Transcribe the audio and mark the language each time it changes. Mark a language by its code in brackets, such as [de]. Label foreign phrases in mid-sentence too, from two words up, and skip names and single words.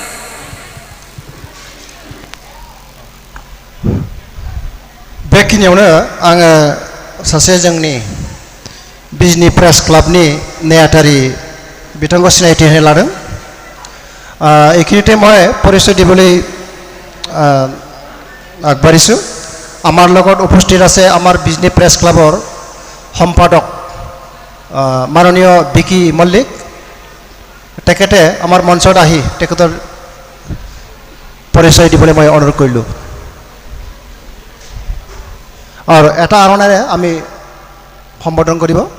[brx] बेखिनियावनो आङो सासे जोंनि बिजनि प्रेस क्लाबनि नेहाथारि बिथांखौ सिनायथि होनो लादों [as] এইখিনিতে মই পৰিচয় দিবলৈ আগবাঢ়িছোঁ আমাৰ লগত উপস্থিত আছে আমাৰ বিজনি প্ৰেছ ক্লাবৰ সম্পাদক মাননীয় বিকি মল্লিক তেখেতে আমাৰ মঞ্চত আহি তেখেতৰ পৰিচয় দিবলৈ মই অনুৰোধ কৰিলোঁ আৰু এটা আৰণেৰে আমি সম্বোধন কৰিব